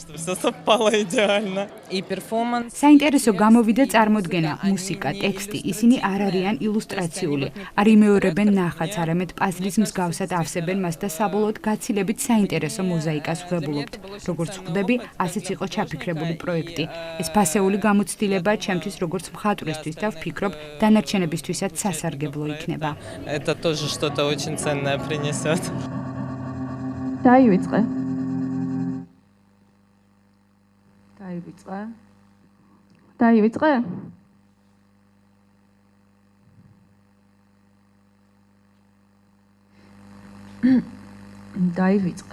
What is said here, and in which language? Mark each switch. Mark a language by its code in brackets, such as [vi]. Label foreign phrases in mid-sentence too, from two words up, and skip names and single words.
[ka] საინტერესო გამოვიდა წარმოდგენა, მუსიკა, ტექსტი, ისინი არ არიან ილუსტრაციული, არ იმეორებენ ნახატს, არამედ პაზლის მსგავსად ავსებენ მას და საბოლოოდ გაცილებით საინტერესო მოზაიკას ვღებულობთ. როგორც ხვდები, ასეც იყო ჩაფიქრებული პროექტი. ეს ფასეული გამოცდილებაა ჩემთვის როგორც მხატვრისთვის და ვფიქრობ, დანარჩენებისთვისაც სასარგებლო იქნება. [ru] Это тоже что-то очень ценное принесет. [ka] დაივიწყე. დაივიწყე? დაივიწყე.